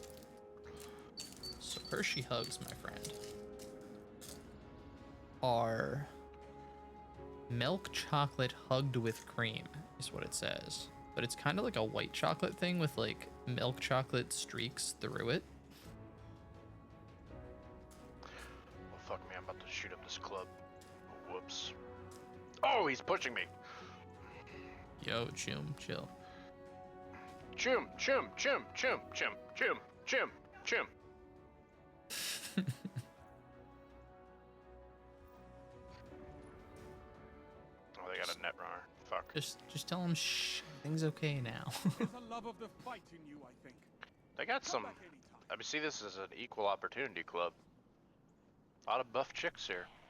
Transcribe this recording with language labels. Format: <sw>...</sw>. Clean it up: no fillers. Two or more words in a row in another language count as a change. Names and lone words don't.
<en>So Hershey Hugs, my friend, are milk chocolate hugged with cream, is what it says. But it's kind of like a white chocolate thing with like milk chocolate streaks through it. Well, fuck me, I'm about to shoot up this club. Whoops. Oh, he's pushing me. Yo, Chum, chill. Chum, chum, chum, chum, chum, chum, chum, chum. Oh, they got a net runner. Fuck. Just tell him shh, everything's okay now. There's a love of the fight in you, I think. They got Come some. back anytime. I mean, see this as an equal opportunity club. A lot of buff chicks here.</en>